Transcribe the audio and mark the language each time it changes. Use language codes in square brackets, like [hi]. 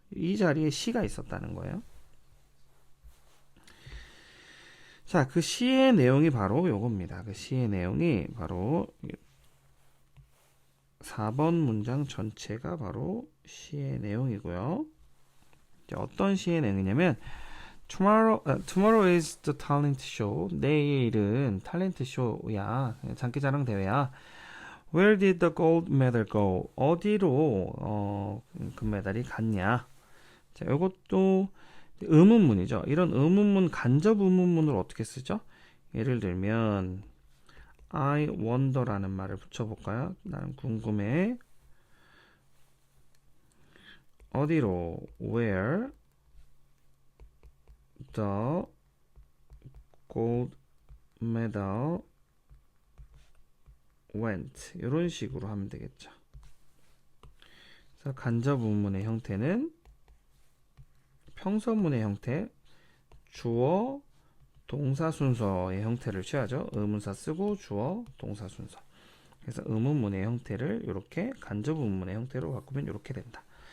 [ko] 이 자리에 시가 있었다는 거예요. 자, 그 시의 내용이 바로 요겁니다. 그 시의 내용이 바로 4번 문장 전체가 바로 시의 내용이고요. 어떤 시의 내용이냐면 [en] Tomorrow is the talent show. [ko] 내일은 탤런트 쇼야. 장기자랑 대회야. [en] Where did the gold medal go? [ko] 어디로 금메달이 갔냐? 자, 이것도 의문문이죠. 이런 의문문, 간접 의문문을 어떻게 쓰죠? 예를 들면 [en] I wonder [ko] 라는 말을 붙여볼까요? 나는 궁금해. 어디로? [en] Where the gold medal went. [ko] 이런 식으로 하면 되겠죠. 그래서 간접 의문의 형태는 평서문의 형태, 주어, 동사 순서의 형태를 취하죠. 의문사 쓰고 주어, 동사 순서. 그래서 의문문의 형태를 이렇게 간접 의문문의 형태로 바꾸면 이렇게 된다.